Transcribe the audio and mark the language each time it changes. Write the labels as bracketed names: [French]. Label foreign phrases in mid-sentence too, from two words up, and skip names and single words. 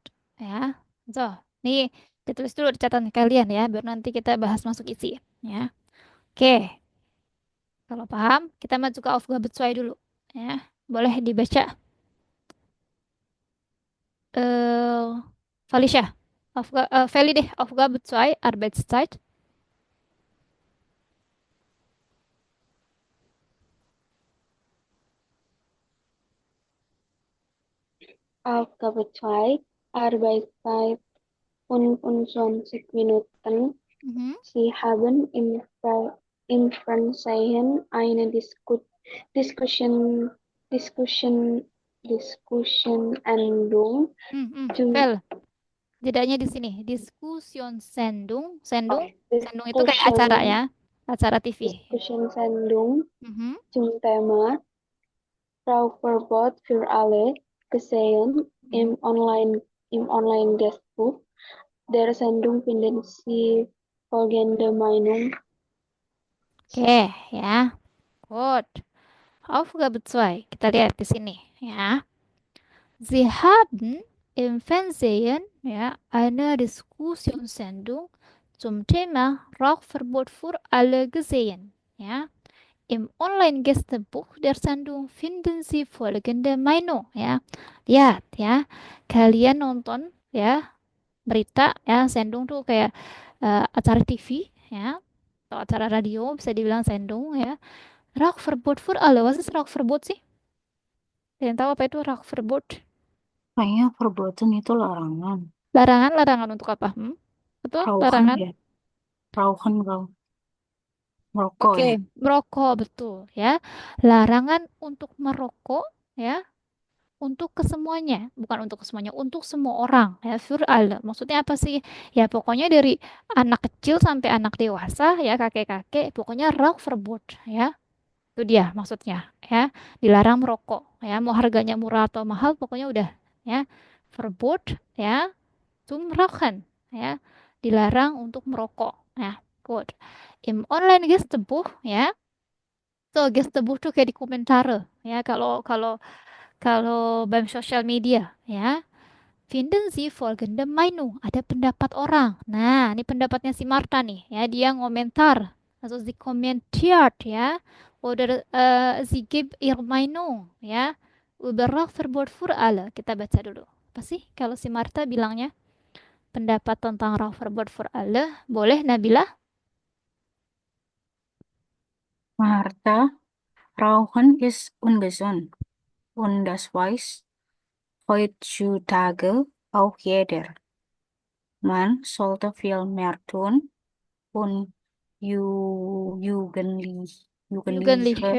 [Indonesian] Ya, so, nih ditulis dulu di catatan kalian ya, biar nanti kita bahas masuk isi. Ya, oke. Kalau paham, kita maju ke Aufgabe 2 dulu. Ya, boleh dibaca. Eh, Felicia, Feli deh, [German] Aufgabe 2, Arbeitszeit. Aufgabe 2, Arbeitszeit 25 Minuten. Mhm. Sie haben im Fernsehen eine Diskussion, Diskussion, Diskussionendung zum [Indonesian] Fel, jedanya di sini. [German] Diskussion Sendung. oh, [Indonesian] Sendung itu kayak acara ya. Acara TV. [German] Diskussionssendung Mhm. zum Thema Frau Verbot für alle gesehen im Online-Gastbuch der Sendung finden Sie folgende Meinung. [Indonesian] Oke, ya. Good. Aufgabe 2. Kita lihat di sini, ya. [German] Sie haben im Fernsehen, ja, eine Diskussionssendung zum Thema Rauchverbot für alle gesehen, ja. Im Online-Gästebuch der Sendung finden Sie folgende Meinung, [Indonesian] ya. Lihat, ya. Kalian nonton, ya, berita, ya. Sendung tuh kayak acara TV, ya. Atau acara radio, bisa dibilang sendung, ya. [German] Rauchverbot für alle. Was ist Rauchverbot sih? [Indonesian] Ada yang tahu apa itu Rauchverbot? Kayaknya perbuatan itu larangan. Larangan, larangan untuk apa? Betul, [German] Rauhan [Indonesian] larangan. ya. Rauhan kau. Merokok Oke, ya. merokok betul ya. Larangan untuk merokok ya, untuk kesemuanya, bukan untuk kesemuanya, untuk semua orang ya. [German] Für alle. [Indonesian] Maksudnya apa sih? Ya pokoknya dari anak kecil sampai anak dewasa ya, kakek-kakek, pokoknya Rauchverbot ya. Itu dia maksudnya ya. Dilarang merokok ya, mau harganya murah atau mahal pokoknya udah ya. [German] Verbot ya, zum Rauchen ya. [Indonesian] Dilarang untuk merokok. Ya, good. [German] Im Online-Gästebuch ya. [Indonesian] So, Gästebuch tuh kayak di komentar ya. Kalau kalau kalau beim sosial media ya. [German] Finden Sie folgende Meinung. [Indonesian] Ada pendapat orang. Nah, ini pendapatnya si Marta nih ya. Dia ngomentar. [German] Also sie kommentiert ya. Oder sie gibt ihre Meinung ya. Über Rauchverbot für alle. [Indonesian] Kita baca dulu. Apa sih kalau si Marta bilangnya? Pendapat tentang [German] Rauchverbot für alle. [Indonesian] Boleh, Nabila? [German] Martha, Rauchen ist ungesund. Und das weiß heutzutage auch jeder. Man sollte viel mehr tun, um Jugendliche,